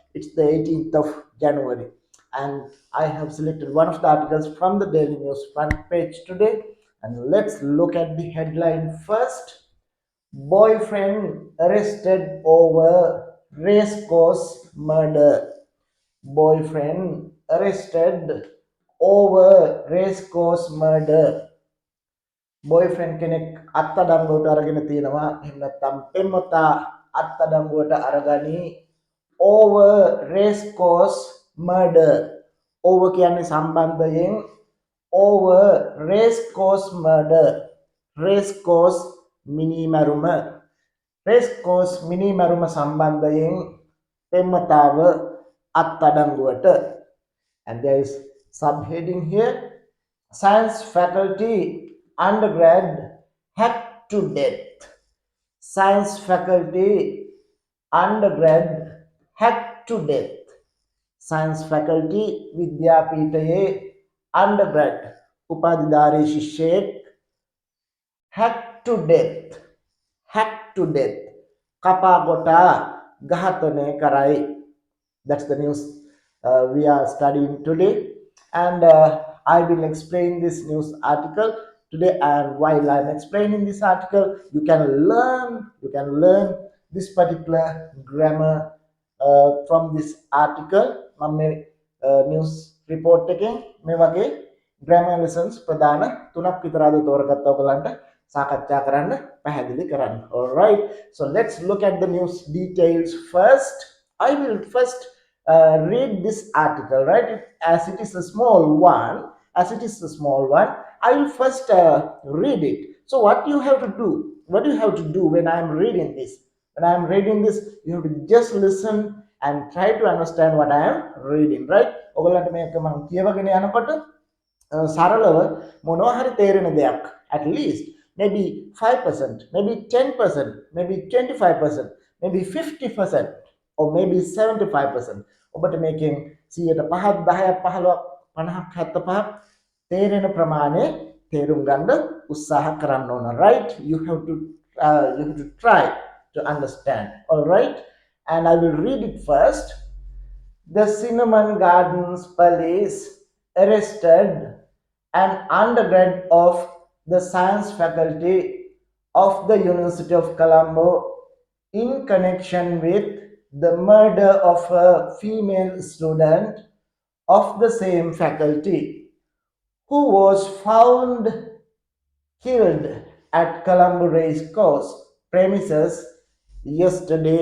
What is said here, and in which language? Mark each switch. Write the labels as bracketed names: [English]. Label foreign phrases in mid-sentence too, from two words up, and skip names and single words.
[English] It's the 18th of January, and I have selected one of the articles from the Daily News front page today. And let's look at the headline first. Boyfriend arrested over racecourse murder. Boyfriend arrested over racecourse murder. [Sinhala] බොයිෆ්‍රෙන්ඩ් කෙනෙක් අත්අඩංගුවට අරගෙන තියෙනවා. එහෙම නැත්නම් පෙම්වතා අත්අඩංගුවට අරගනි [English] over race course murder. [Sinhala] over කියන්නේ සම්බන්ධයෙන් [English] over race course murder. race course [Sinhala] මිනිමරුම [English] race course [Sinhala] මිනිමරුම සම්බන්ධයෙන් පෙම්වතාව අත්අඩංගුවට. [English] And there is subheading here, science faculty undergrad hacked to death. Science faculty undergrad hacked to death. Science faculty [Sinhala] විද්‍යාපීඨයේ undergrad උපාධිධාරී ශිෂ්‍යයෙක් [English] hacked to death. hacked to death. [Sinhala] කපා කොටා ඝාතනය කරයි. [English] That's the news we are studying today, and I will explain this news article today. And while I'm explaining this article, you can learn this particular grammar from this article. [Sinhala] මම [English] news report [Sinhala] එකෙන් මේ වගේ [English] grammar lessons [Sinhala] ප්‍රධාන 3ක් විතර අද තෝරගත්තා ඔයගලන්ට සාකච්ඡා කරන්න පැහැදිලි කරන්න. [English] All right, so let's look at the news details first. I will first read this article, right? As it is a small one, I will first read it. So what you have to do, when I am reading this? When I am reading this, you have to just listen and try to understand what I am reading, right? [Sinhala] ඔයගොල්ලන්ට මේක මම කියවගෙන යනකොට සරලව මොනවා හරි තේරෙන දෙයක්, [English] at least maybe 5%, maybe 10%, maybe 25%, maybe 50%, or maybe 75%. [Sinhala] ඔබට මේකෙන් 105ක් 10ක් 15ක් 50ක් 75ක් තේරෙන ප්‍රමාණය තේරුම් ගන්න උත්සාහ කරන්න ඕන, [English] right? You have to try to understand. All right, and I will read it first. The Cinnamon Gardens police arrested an undergrad of the science faculty of the University of Colombo in connection with the murder of a female student of the same faculty who was found killed at Colombo Racecourse premises yesterday.